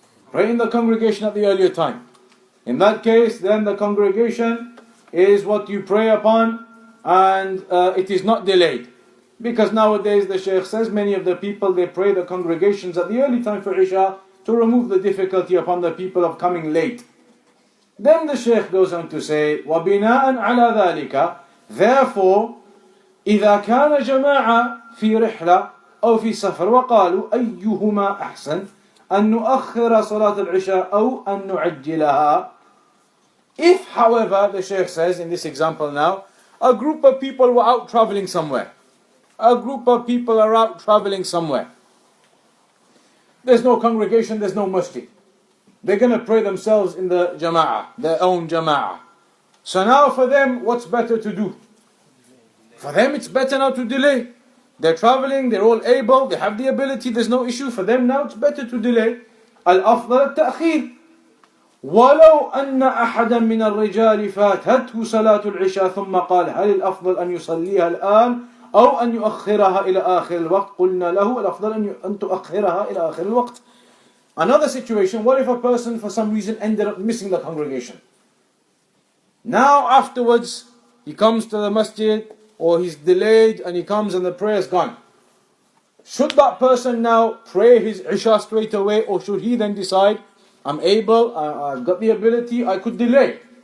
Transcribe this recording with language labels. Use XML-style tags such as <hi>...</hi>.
<en>Pray in the congregation at the earlier time. In that case, then the congregation is what you pray upon and it is not delayed. Because nowadays, the Shaykh says, many of the people, they pray the congregations at the early time for Isha to remove the difficulty upon the people of coming late. Then the Shaykh goes on to say,</en> <ar>وَبِنَاءً عَلَى ذَلِكَ,</ar> <en>therefore,</en> <ar>إِذَا كَانَ جَمَاعَ فِي رِحْلَةٍ أو في سفر وقالوا أيهما أحسن أن نؤخر صلاة العشاء أو أن نعجلها.</ar> <en>If, however, the Shaykh says in this example now, a group of people were out traveling somewhere. A group of people are out traveling somewhere. There's no congregation, there's no masjid. They're going to pray themselves in the jama'ah, their own jama'ah. So now for them, what's better to do? For them it's better now to delay. They're traveling, they're all able, they have the ability, there's no issue. For them now it's better to delay.</en> <ar>Al-afdal al-ta'khir. ولو أن أحدا من الرجال فاتته صلاة العشاء ثم قال هل الأفضل أن يصليها الآن أو أن يؤخرها إلى آخر الوقت قلنا له الأفضل أن تؤخرها إلى آخر الوقت.</ar> <en>Another situation, what if a person for some reason ended up missing the congregation? Now afterwards, he comes to the masjid or he's delayed and he comes and the prayer is gone. Should that person now pray his Isha straight away, or should he then decide, I'm able, I've got the ability, I could delay?</en>